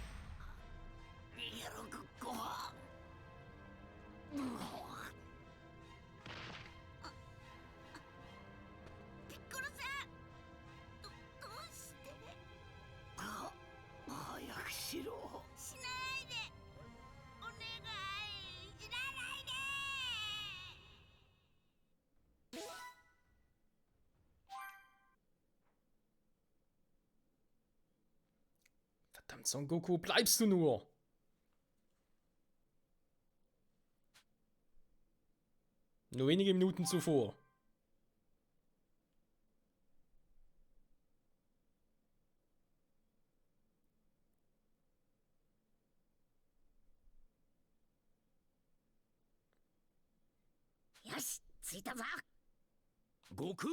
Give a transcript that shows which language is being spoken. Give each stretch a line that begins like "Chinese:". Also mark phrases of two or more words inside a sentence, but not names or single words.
Japanese: ピッコロさん、どうして？早くしろ。しないで、お願い、死なないで。
German: Verdammt, Son Goku, bleibst du nur? Nur wenige Minuten zuvor.
Japanese: よし、着いたぞ。悟空、